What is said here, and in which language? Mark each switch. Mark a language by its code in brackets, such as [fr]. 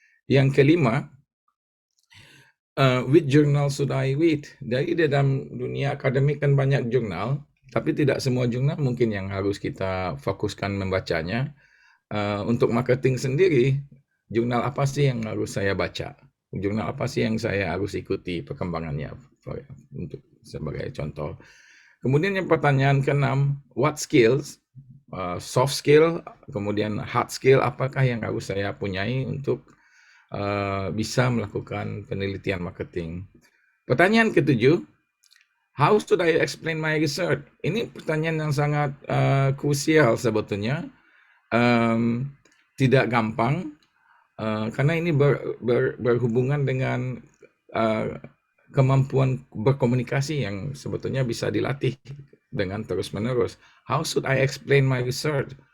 [id] Yang kelima, [en] which journal should I read? [id] Dari dalam dunia akademik kan banyak jurnal, tapi tidak semua jurnal mungkin yang harus kita fokuskan membacanya. Untuk marketing sendiri, jurnal apa sih yang harus saya baca? Jurnal apa sih yang saya harus ikuti perkembangannya? Untuk sebagai contoh. Kemudian yang pertanyaan keenam, [en] what skills? [id] Soft skill, kemudian hard skill, apakah yang harus saya punyai untuk bisa melakukan penelitian marketing. Pertanyaan ketujuh, [en] how should I explain my research? [id] Ini pertanyaan yang sangat krusial sebetulnya. Tidak gampang, karena ini berhubungan dengan kemampuan berkomunikasi yang sebetulnya bisa dilatih dengan terus-menerus. [en] How should I explain my research?